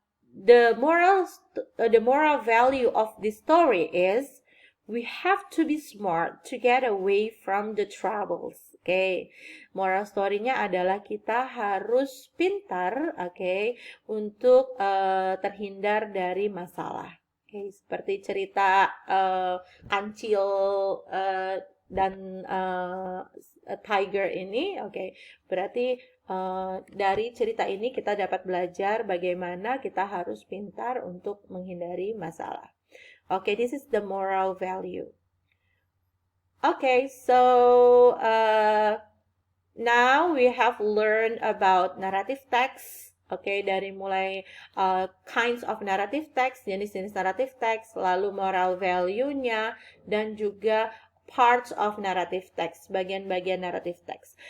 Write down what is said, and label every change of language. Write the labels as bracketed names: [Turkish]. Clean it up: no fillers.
[English] The moral value of the story is we have to be smart to get away from the troubles. [Indonesian] Okay, moral story-nya adalah kita harus pintar, okay, untuk terhindar dari masalah. Okay, seperti cerita kancil dan tiger ini, okay. Berarti dari cerita ini kita dapat belajar bagaimana kita harus pintar untuk menghindari masalah. [English] Okay, this is the moral value. Okay, so now we have learned about narrative text. [Indonesian] Okay, dari mulai [English] kinds of narrative text, [Indonesian] jenis-jenis narrative text, lalu moral value-nya, dan juga [English] parts of narrative text, [Indonesian] bagian-bagian narrative text.